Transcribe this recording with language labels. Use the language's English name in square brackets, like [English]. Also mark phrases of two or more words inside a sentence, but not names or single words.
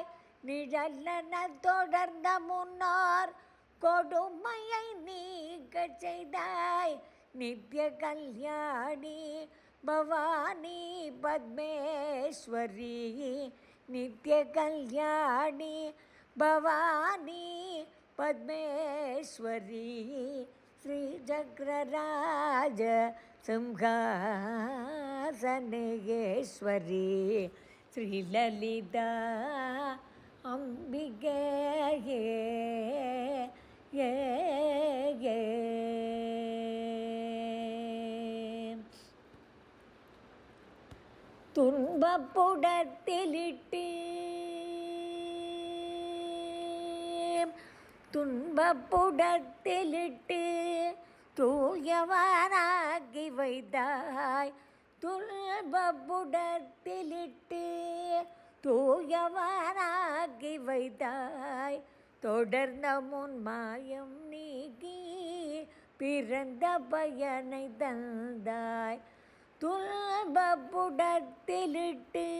[Tamil] நிழலென தொடர்ந்த முன்னோர் கொடுமையை நீக்க செய்தாய் நித்திய கல்யாணி பவானி பத்மேஸ்வரி நித்திய கல்யாணி பவானி பத்மேஸ்வரி [Sanskrit] श्री चक्रराज सिंहासनेश्वरी श्रीललिता अम्बिके துன்பப்புடத்திலிட்டு [Tamil] துன்பப்புடத்திலிட்டு தூயவனாகி வைத்தாய் துன்பப்புடத்திலிட்டு தூயவனாகி வைத்தாய் தொடர்ந்த முன் மாயம் நீக்கி பிறந்த பயனை தந்தாய் துன்பப்புடத்திலிட்டு